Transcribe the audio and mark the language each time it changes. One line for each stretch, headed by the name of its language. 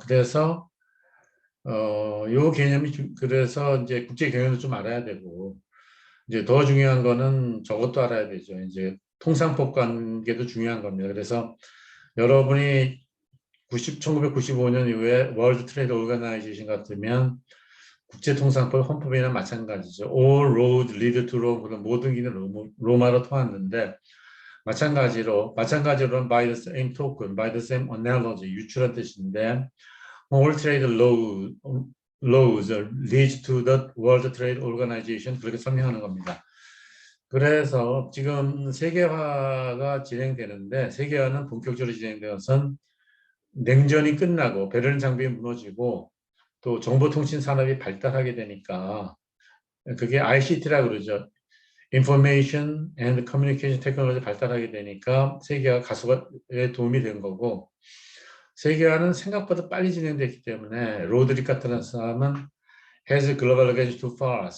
Korean: 그래서 요 개념이 그래서 이제 국제 경영도 좀 알아야 되고, 이제 더 중요한 거는 저것도 알아야 되죠. 이제 통상법 관계도 중요한 겁니다. 그래서 여러분이 1995년 이후에 월드 트레이드 오르가나이제이션 같으면 국제통상법 헌법이나 마찬가지죠.
English: All roads lead to Rome.
Korean: 그런 모든 길은 로마로 통하는데, 마찬가지로
English: by the same token, by the same analogy,
Korean: 유출한 뜻인데,
English: all trade laws lead to the World Trade Organization,
Korean: 그렇게 설명하는 겁니다. 그래서 지금 세계화가 진행되는데, 세계화는 본격적으로 진행되는 것은 냉전이 끝나고 베를린 장벽이 무너지고 또 정보통신 산업이 발달하게 되니까, 그게 ICT라고 그러죠.
English: Information and Communication Technology
Korean: 발달하게 되니까 세계화 가속화에 도움이 된 거고, 세계화는 생각보다 빨리 진행됐기 때문에 로드릭 같은 사람은
English: Has global advanced too far?